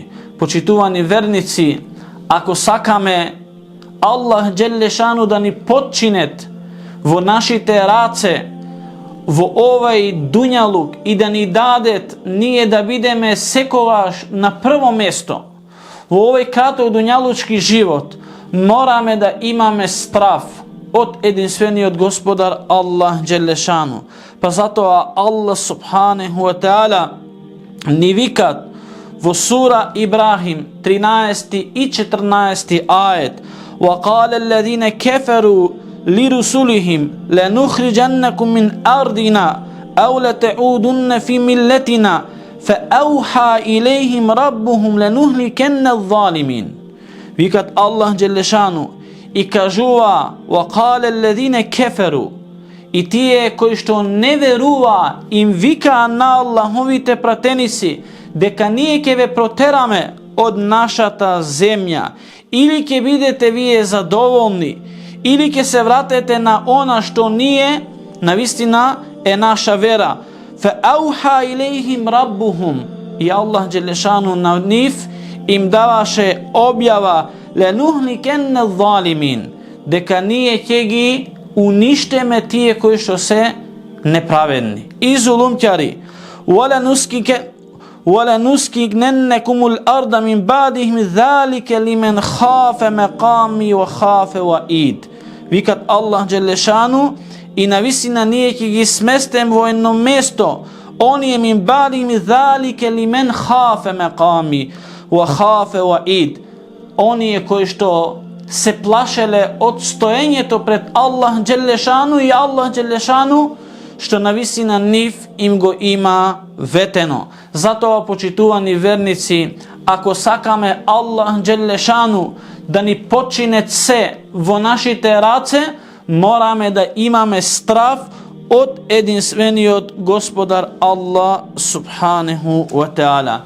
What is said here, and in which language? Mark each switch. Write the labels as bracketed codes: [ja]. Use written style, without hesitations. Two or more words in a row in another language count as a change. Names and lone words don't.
[mk] Почитувани верници, ако сакаме Аллах Джелешану да ни подчинет во нашите раце, во овај дуњалук и да ни дадет ние да бидеме секогаш на прво место во овај краток дуњалучки живот, мораме да имаме страв од единствениот Господар Аллах Джелешану. Па затоа Аллах [ar] سبحانه وتعالى [mk] ни викат во сура Ибрахим 13 и 14 ајет: [ar] وَقَالَ الَّذِينَ كَفَرُوا لِرُسُلِهِمْ لَنُخْرِجَنَّكُمْ مِنْ أَرْضِنَا أَوْ لَتَعُودُنَّ فِي مِلَّتِنَا فَأَوْحَى إِلَيْهِمْ رَبُّهُمْ لَنُهْلِكَنَّ الظَّالِمِينَ. [mk] Викат Аллах Джелешану и кажува: [ar] وَقَالَ الَّذِينَ كَفَرُوا. [mk] И тие кои што не верува им викаа на Аллаховите пратеници дека ние ќе ве протераме од нашата земја, или ќе бидете вие задоволни, или ќе се вратете на она што ние навистина е наша вера. [ar] فَأَوْحَى إِلَيْهِمْ رَبُّهُمْ. [mk] И Аллах Джелешану на нив им даваше објава: [ar] لَنُهْلِكَنَّ الظَّالِمِينَ. [mk] дека ние ќе ги уништеме тие кои што се неправедни и зулумќари. [ar] وَلَنُسْكِنَنَّكُمُ الْأَرْضَ مِنْ بَعْدِهِمْ ذَلِكَ لِمَنْ خَافَ مَقَامِي وَخَافَ وَعِيدِ. [mk] Викат Аллах Джелешану, и навистина ние ќе ги сместем во едно место оние [ar] من بعدهم ذَلِكَ لِمَنْ خَافَ مَقَامِي وَخَافَ وَعِيدِ. [mk] оние кои што се плашеле од стоењето пред Аллах Джелешану и Аллах Джелешану што навистина нив им го има ветено. Затоа, почитувани верници, ако сакаме Аллах Джелешану да ни починет се во нашите раце, мораме да имаме страв од единствениот Господар Аллах [ar] سبحانه وتعالى.